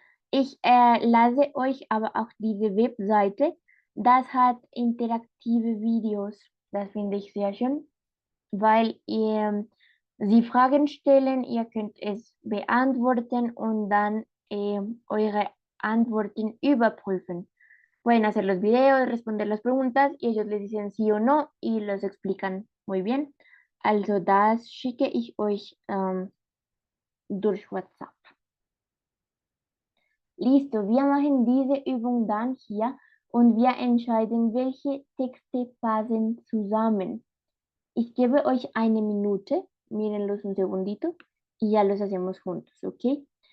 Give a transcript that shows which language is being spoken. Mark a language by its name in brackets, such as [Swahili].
[German] Ich lasse euch aber auch diese Webseite. Das hat interaktive Videos. Das finde ich sehr schön, weil sie Fragen stellen, ihr könnt es beantworten und dann eure Antworten überprüfen. [Spanish] Pueden hacer los videos, responder las preguntas y ellos les dicen sí o no y los explican muy bien. [German] Also das schicke ich euch durch WhatsApp. Listo, wir machen diese Übung dann hier und wir entscheiden, welche Texte passen zusammen. Ich gebe euch eine Minute, [Spanish] mírenlos un segundito y ya los hacemos juntos, ¿ok?